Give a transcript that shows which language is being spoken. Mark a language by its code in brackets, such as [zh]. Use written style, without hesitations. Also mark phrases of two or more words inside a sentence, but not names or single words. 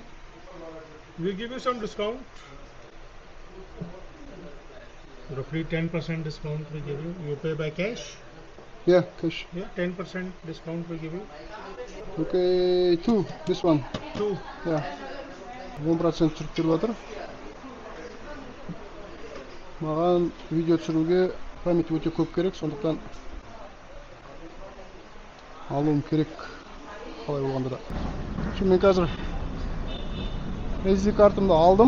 [en] We give you some discount. Roughly 10% discount we give you. You pay by cash. Yeah, cash. Yeah, 10% discount we give you. Okay, 2. This one. 2. [kk] Yeah. 10% түсіріп беріп жатыр. Маған видео түсіруге память өте көп керек, сондықтан алуым керек. Қалай болғанда да. Мен қазір SD картымды алдым.